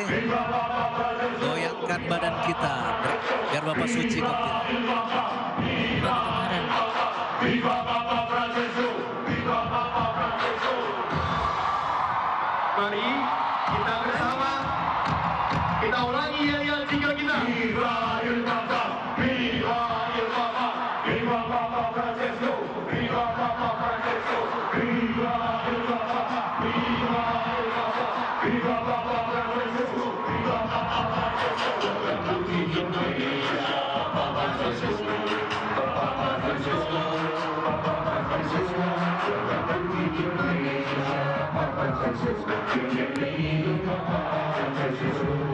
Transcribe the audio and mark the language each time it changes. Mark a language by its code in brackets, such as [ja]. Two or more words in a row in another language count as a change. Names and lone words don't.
[id] Goyangkan badan kita biar Bapak Suci gembira. [es] Viva Papa Fransiskus! Viva Papa Fransiskus! [id] Mari kita bersama kita ulangi yel-yel tiga kita. [es] Viva el Papa, viva el Papa, viva Papa Francesco, viva Papa Francesco, viva el Papa, viva el Papa, viva Papa Francesco, viva Papa Francesco, Papa Francesco, Papa Francesco, Papa Francesco, Papa Francesco, bienvenido Papa Francesco.